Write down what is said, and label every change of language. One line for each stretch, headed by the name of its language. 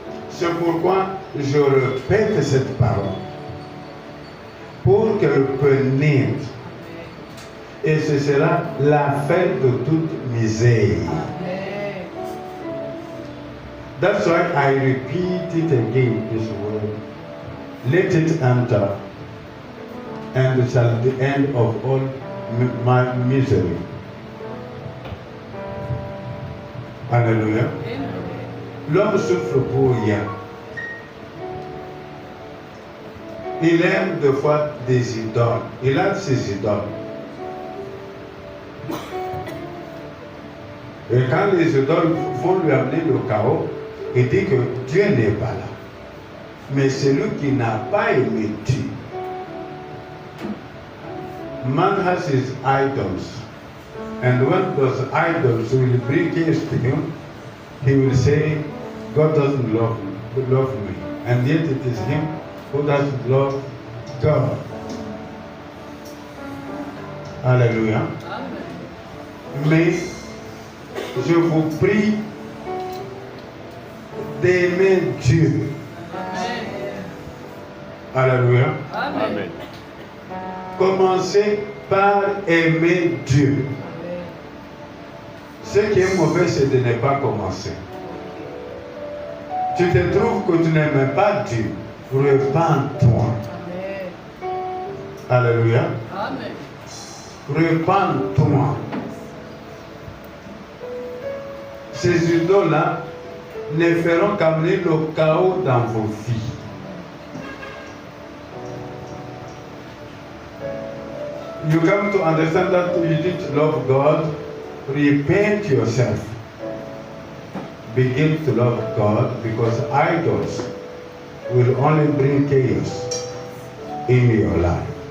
French: C'est pourquoi je répète cette parole. Pour qu'elle pénètre. Et ce sera la fin de toute misère. Amen.
English: That's why I repeat it again, this word. Let it enter, and it shall be the end of all my misery.
French: Alléluia. L'homme souffre pour rien. Il aime des fois des idoles. Il a ses idoles. quand les idoles vont lui amener le chaos, il dit que Dieu n'est pas là. Mais celui qui n'a pas aimé Dieu.
English: Man has his idols. And when those idols will bring chaos to him, he will say, God doesn't love me. And yet it is him who doesn't love God.
French: Alléluia. Mais je vous prie d'aimer Dieu. Alléluia. Amen. Commencez par aimer Dieu. Ce qui est mauvais, c'est de ne pas commencer. Tu te trouves que tu n'aimes pas Dieu. Repends-toi. Alléluia. Amen. Repends-toi. Ces idoles-là ne feront qu'amener le chaos dans vos vies.
English: You come to understand that you need to love God. Repent yourself. Begin to love God, because idols will only bring chaos in your life.